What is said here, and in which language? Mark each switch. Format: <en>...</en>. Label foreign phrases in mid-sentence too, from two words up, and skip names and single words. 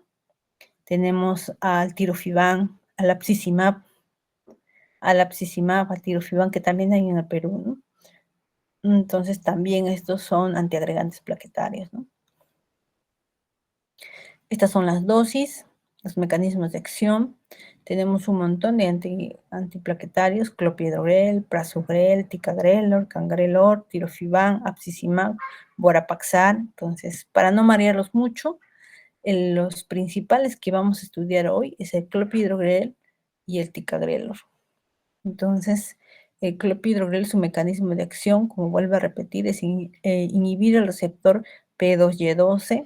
<es>Tenemos al tirofiban, al apsicimab, al tirofiban, que también hay en el Perú, ¿no? Entonces también estos son antiagregantes plaquetarios, ¿no? Estas son las dosis, los mecanismos de acción. Tenemos un montón de antiplaquetarios: clopidogrel, prasugrel, ticagrelor, cangrelor, tirofiban, apsicimab, vorapaxar. Entonces, para no marearlos mucho, los principales que vamos a estudiar hoy es el clopidogrel y el ticagrelor. Entonces, el clopidogrel, su mecanismo de acción, como vuelvo a repetir, es inhibir el receptor P2Y12.</es>